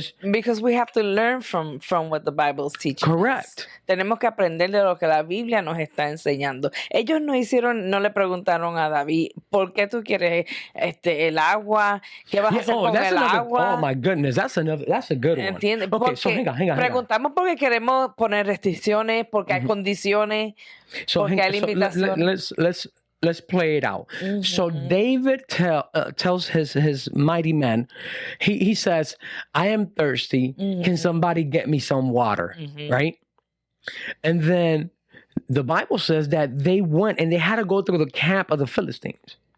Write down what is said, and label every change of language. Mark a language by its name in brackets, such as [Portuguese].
[English] Because we have to learn from what the Bible is teaching. Correct. Us. [Spanish] Tenemos que aprender de lo que la Biblia nos está enseñando. Ellos no le preguntaron a David, ¿por qué tú quieres el agua? ¿Qué vas a hacer con el agua? [English] Oh my goodness, that's a good one. [Spanish] ¿Entiendes? [English] Okay, so hang on. [Spanish] Preguntamos porque queremos poner restricciones, porque hay condiciones, porque hay limitaciones. [English] Let's play it out. So David tells his mighty men, he says, I am thirsty. Can somebody get me some water? Right? And then the Bible says that they went and they had to go through the camp of the Philistines.